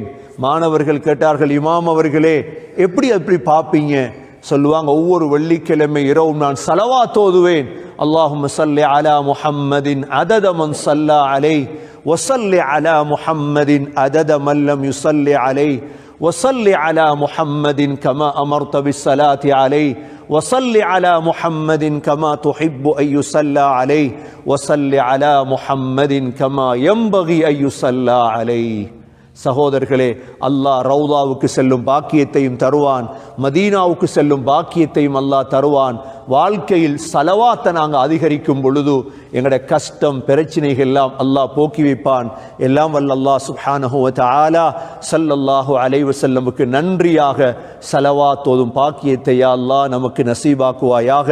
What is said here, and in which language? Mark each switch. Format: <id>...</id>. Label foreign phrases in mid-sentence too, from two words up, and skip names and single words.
<ta>மாணவர்கள் கேட்டார்கள், இமாம் அவர்களே எப்படி பார்ப்பீங்க? சொல்லுவாங்க, ஒவ்வொரு வெள்ளிக்கிழமை இரவும் நான் ஸலவாத் ஓதுவேன்.</ta> <ar>اللهم صل على محمد عدد من صلى عليه وصل على محمد عدد من لم يصل عليه وصل على محمد كما أمرت بالصلاة عليه وصل على محمد كما تحب أن يصلى عليه وصل على محمد كما ينبغي أن يصلى عليه.</ar> <ta>சகோதரர்களே, அல்லாஹ் ரவுதாவுக்கு செல்லும் பாக்கியத்தையும் தருவான், மதீனாவுக்கு செல்லும் பாக்கியத்தையும் அல்லாஹ் தருவான். வாழ்க்கையில் ஸலவாத்தை நாங்கள் அதிகரிக்கும் பொழுது எங்களுடைய கஷ்டம் பிரச்சனைகள் எல்லாம் அல்லாஹ் போக்கி வைப்பான். எல்லாம் வல்ல அல்லாஹ்</ta> <ar>سبحانه وتعالى صلى الله عليه وسلم</ar> <ta>நன்றியாக ஸலவாத் ஓதும் பாக்கியத்தை</ta> <ar>يا الله</ar> <ta>நமக்கு நசீபாக்குவாயாக.</ta>